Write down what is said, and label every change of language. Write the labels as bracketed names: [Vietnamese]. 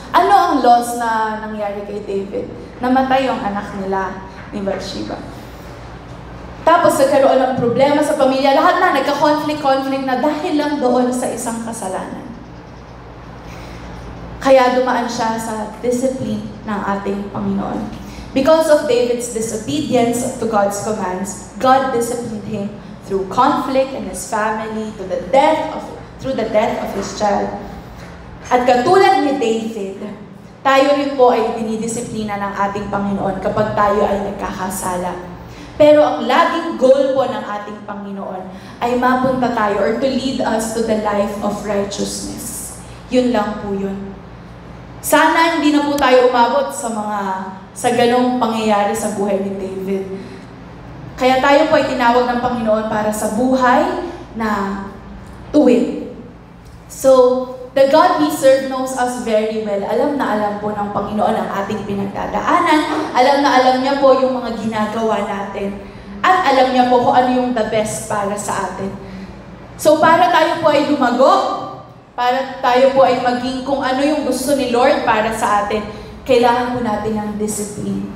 [Filipino] Ano ang loss na nangyari kay David? Namatay yung anak nila ni Bathsheba. Tapos nagkaroon ng problema sa pamilya. Lahat na nagka-conflict na dahil lang doon sa isang kasalanan. Kaya dumaan siya sa discipline ng ating Panginoon. [English] Because of David's disobedience to God's commands, God disciplined him through conflict in his family, through the death of his child. [Filipino] At katulad ni David, tayo rin po ay dinidisiplina ng ating Panginoon kapag tayo ay nagkakasala. Pero ang laging goal po ng ating Panginoon ay mapunta tayo or [English] to lead us to the life of righteousness. [Filipino] Yun lang po yun. Sana hindi na po tayo umabot sa ganong pangyayari sa buhay ni David. Kaya tayo po ay tinawag ng Panginoon para sa buhay na tuwid. [English] So, the God we serve knows us very well. [Filipino] Alam na alam po ng Panginoon ang ating pinagdadaanan. Alam na alam niya po yung mga ginagawa natin. At alam niya po kung ano yung the best para sa atin. So, para tayo po ay lumago, para tayo po ay maging kung ano yung gusto ni Lord para sa atin, kailangan po natin ng discipline.